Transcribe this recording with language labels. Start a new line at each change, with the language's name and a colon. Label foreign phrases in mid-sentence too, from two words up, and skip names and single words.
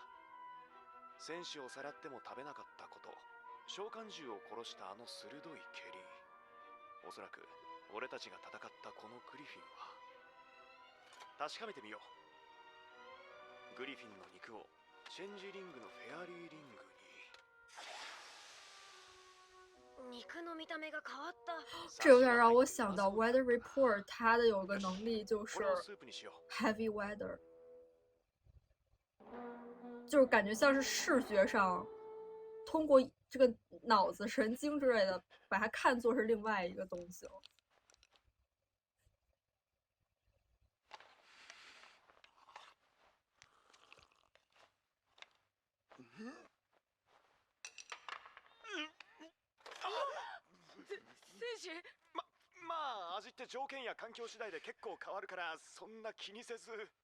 Japanese: 戦士をさらっても食べなかったこと、召喚獣を殺したあの鋭い蹴り、おそらく俺たちが戦ったこのグリフィンは。確かめてみよう。グリフィンの肉をチェンジリングのフェアリーリングに。肉の見た目が変わった。
Chinese: 这有点让我想到 Weather Report， 它的有个能力就是
Japanese: これをスープにしよう。
Chinese: Heavy Weather，就是感觉像是视觉上通过这个脑子神经之类的把它看作是另外一个东西了。
Japanese: 戦士？まあ味って条件や環境次第で結構変わるから、そんな気にせず。